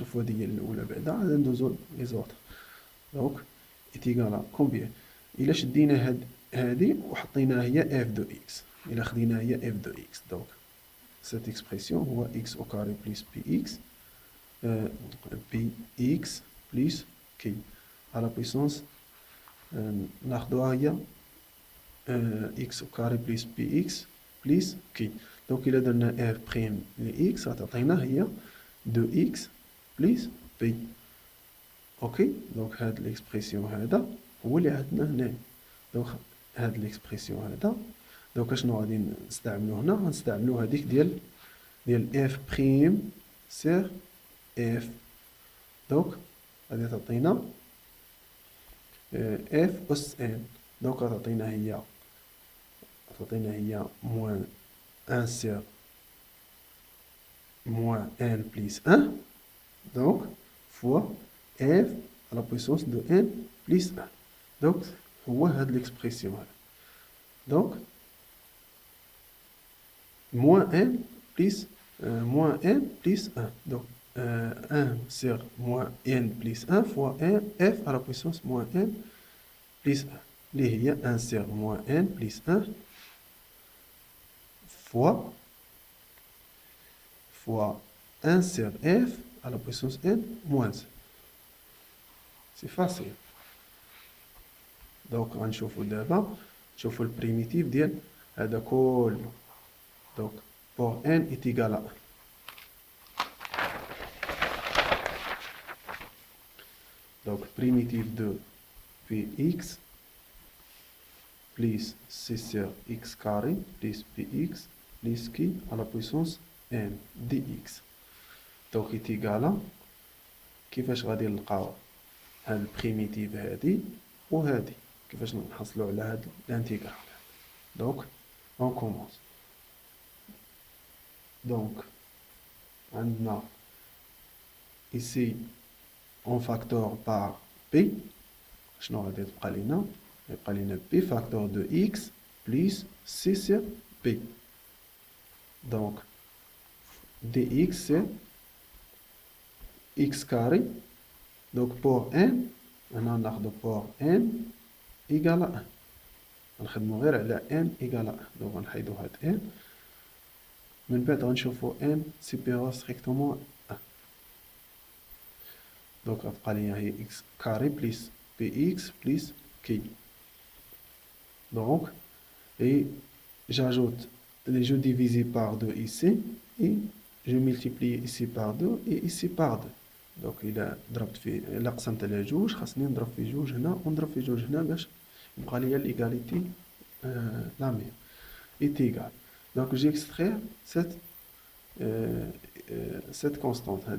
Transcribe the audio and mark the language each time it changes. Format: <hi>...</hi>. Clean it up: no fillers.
<ar>نشوفو هادي هي الاولى بعدا عاد ندوزو لي زوطر. دونك</ar> <fr>est égal à combien</fr> <ar>الا شدينا هادي وحطيناها هي f de x. الا خديناها هي</ar> <fr>f de x donc cette expression هو x au carré plus px px plus q à la puissance</fr> <ar>ناخدوها هي</ar> <fr>x au carré plus px plus q. donc</fr> <ar>إلا درنا</ar> <fr>f prime ل x</fr> <ar>غتعطينا هي</ar> <fr>2x plus p.</fr> <ar>اوكي دونك هاد ليكسبرسيون هذا هو اللي عندنا هنا. دونك هاد ليكسبرسيون هذا دونك اشنو غادي نستعملو هنا؟ غنستعملو هذيك ديال f prime sur f. دونك غادي تعطينا f أس n.</ar> <fr>دونك</fr> <ar>غتعطينا هي</ar> <fr>موان 1 sur moins n plus 1 donc fois f à la puissance de n plus 1.</fr> <ar>دونك هو هاد ليكسبرسيون هذا.</ar> <fr>دونك moins n plus moins n plus 1. Donc 1 sur moins n plus 1 fois 1 f à la puissance moins n plus 1. Il y a 1 sur moins n plus 1 fois 1 sur f à la puissance n moins 1. C'est facile.</fr> <ar>Donc غنشوفو دابا نشوفو البريميتيف ديال هذا كله.</ar> <fr>Donc pour n est égal à 1. Donc primitive de px plus c sur x carré plus px plus qui à la puissance n dx.</fr> <ar>Donc</ar> <fr>est égal à</fr> <ar>كيفاش غادي نلقاو هاد البريميتيف هادي وهادي كيفاش نحصلوا على هاد الانتيغرال.</ar> <fr>Donc on commence. Donc</fr> <ar>عندنا</ar> <fr>ici on factor par p.</fr> <ar>شنو غادي تبقى لينا؟ يبقى لينا</ar> <fr>p factor de x plus c sur p. Donc dx c'est x carré. Donc pour n</fr> <ar>هنا ناخدو</ar> <fr>pour n égal à 1.</fr> <ar>غنخدمو غير على</ar> <fr>n égal à 1. donc</fr> <ar>غنحيدو هاد</ar> <fr>n.</fr> <ar>من بعد غنشوفو</ar> <fr>n supérieur strictement 1. donc</fr> <ar>غتبقى ليا هي</ar> <fr>x carré plus px plus k. donc et j'ajoute je divise par 2 ici et je multiplie ici par 2 et ici par 2.</fr> <ar>donc إلا ضربت في إلا قسمت على جوج خاصني نضرب في جوج هنا ونضرب في جوج هنا باش يبقى ليا</ar> <fr>l'égalité la même est égale. donc j'extrais cette constante.</fr>